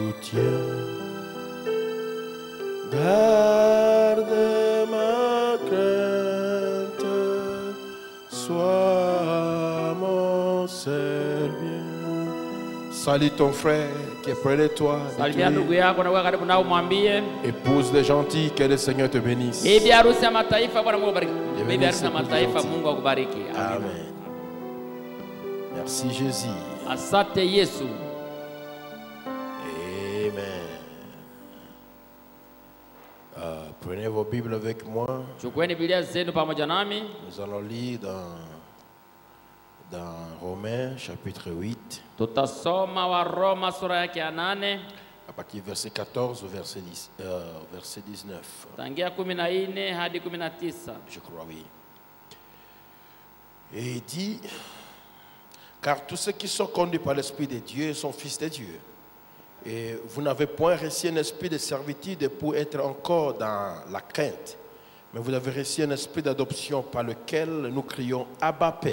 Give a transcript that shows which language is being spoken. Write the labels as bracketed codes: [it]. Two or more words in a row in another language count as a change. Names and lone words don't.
[fr] tiens. Garde ma crainte, sois mon seul bien. Salue ton frère qui est près de toi. [sw] Salimia ndugu yako na kuwa karibu nao, mwambie [fr] Épouse les gentils, que le Seigneur te bénisse. [sw] bibi harusi ya mataifa, Bwana Mungu akubariki. Bibi harusi ya mataifa, Mungu akubariki. [fr] Amen. Merci Jésus. [sw] Asante Yesu. [fr] Amen. Prenez vos Bibles avec moi. [sw] Chukueni Biblia zenu pamoja nami. [fr] Nous allons lire dans Romains chapitre 8, [sw] Tutasoma wa Roma sura yake ya 8 [fr] à partir du verset 14 au verset 19. [sw] tangia 14 hadi 19. [fr] Je crois, oui. Et il dit, car tous ceux qui sont conduits par l'Esprit de Dieu sont fils de Dieu. Et vous n'avez point reçu un esprit de servitude pour être encore dans la crainte, mais vous avez reçu un esprit d'adoption par lequel nous crions Abba Père.